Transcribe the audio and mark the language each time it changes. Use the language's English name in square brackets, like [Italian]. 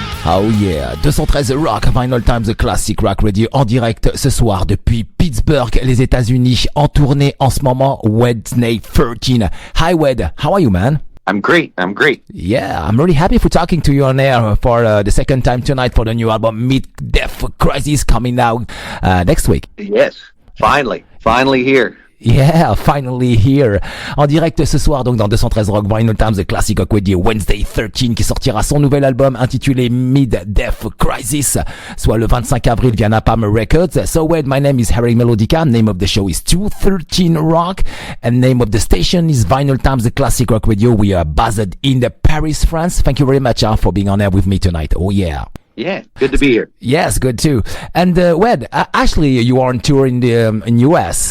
[English] Oh yeah, [French] 213 Rock, Vinylestimes, Classic Rock Radio en direct ce soir depuis Pittsburgh, les États-Unis, en tournée en ce moment, Wednesday 13. [English] Hi Wed, how are you, man? I'm great. Yeah, I'm really happy for talking to you on air for the second time tonight for the new album Mid-Death Crisis coming out next week. Yes, finally here. Yeah, finally here. [French] En direct ce soir, donc dans 213 Rock Vinylestimes, The Classic Rock Radio, Wednesday 13, qui sortira son nouvel album intitulé Mid-Death Crisis, soit le 25 avril via Napalm Records. [English] So, Wed, my name is Harrag Melodica. Name of the show is 213 Rock, and name of the station is Vinylestimes, The Classic Rock Radio. We are based in Paris, France. Thank you very much for being on air with me tonight. Oh yeah. Yeah, good to be here. Yes, good too. And Wed, actually, you are on tour in the in US.